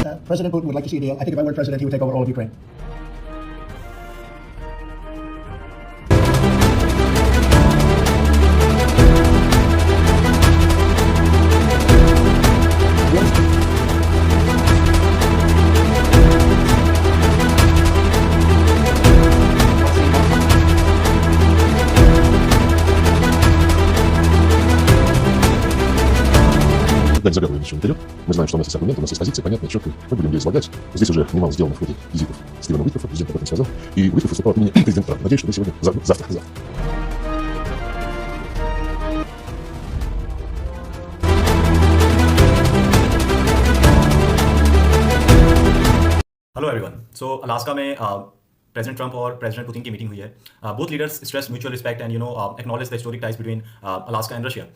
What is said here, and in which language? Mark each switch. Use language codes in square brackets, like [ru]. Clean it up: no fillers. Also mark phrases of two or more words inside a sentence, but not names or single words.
[en] President Putin would like to see a deal. I think if I were president, he would take over all of Ukraine. [ru] Когда не загадываем ничего наперед, мы знаем, что у нас есть аргументы, у нас есть позиция, понятная, четкая. Мы будем ее излагать. Здесь уже немало сделано в ходе визитов Стивена Уиткоффа, президент об этом сказал. И Уиткофф выступал от имени президента Трампа. Надеюсь, что вы сегодня, завтра. [en] Hello everyone. [hi] सो अलास्का में प्रेसिडेंट ट्रंप और प्रेसिडेंट पुतिन की मीटिंग हुई है। [en] Both leaders stress mutual respect and acknowledge the historic ties between Alaska and Russia.